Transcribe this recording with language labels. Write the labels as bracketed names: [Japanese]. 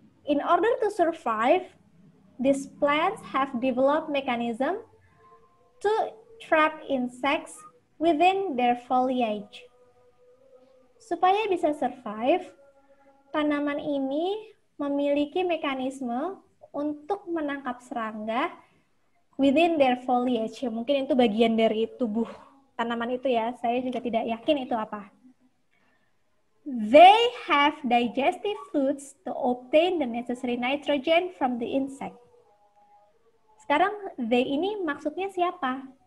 [English] In order to survive, these plants have developed mechanism to trap insects within their foliage. [Indonesian] Supaya bisa survive, tanaman ini memiliki mekanisme untuk menangkap serangga [English] within their foliage. [Indonesian] Mungkin itu bagian dari tubuh tanaman itu ya, saya juga tidak yakin itu apa. [English] They have digestive fluids to obtain the necessary nitrogen from the insect. [Indonesian] Sekarang they ini maksudnya siapa?